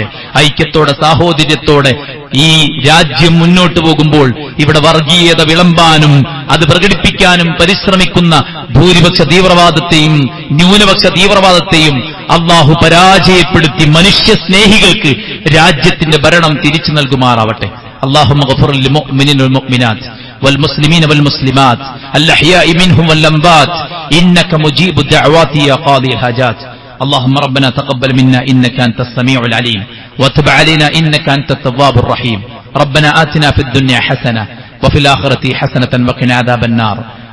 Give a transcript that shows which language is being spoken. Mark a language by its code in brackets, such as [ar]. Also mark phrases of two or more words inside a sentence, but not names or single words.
[ml] ഐക്യത്തോടെ, സാഹോദര്യത്തോടെ ഈ രാജ്യം മുന്നോട്ടു പോകുമ്പോൾ ഇവിടെ വർഗീയത വിളമ്പാനും അത് പ്രകടിപ്പിക്കാനും പരിശ്രമിക്കുന്ന ഭൂരിപക്ഷ തീവ്രവാദത്തെയും ന്യൂനപക്ഷ തീവ്രവാദത്തെയും അള്ളാഹു പരാജയപ്പെടുത്തി മനുഷ്യസ്നേഹികൾക്ക് രാജ്യത്തിന്റെ ഭരണം തിരിച്ചു നൽകുമാറാവട്ടെ. [ar] اللهم اغفر للمؤمنين والمؤمنات والمسلمين والمسلمات الأحياء منهم والأموات إنك مجيب الدعوات يا قاضي الحاجات. اللهم ربنا تقبل منا إنك أنت السميع العليم وتب علينا إنك أنت التواب الرحيم. ربنا آتنا في الدنيا حسنة وفي الآخرة حسنة وقنا عذاب النار.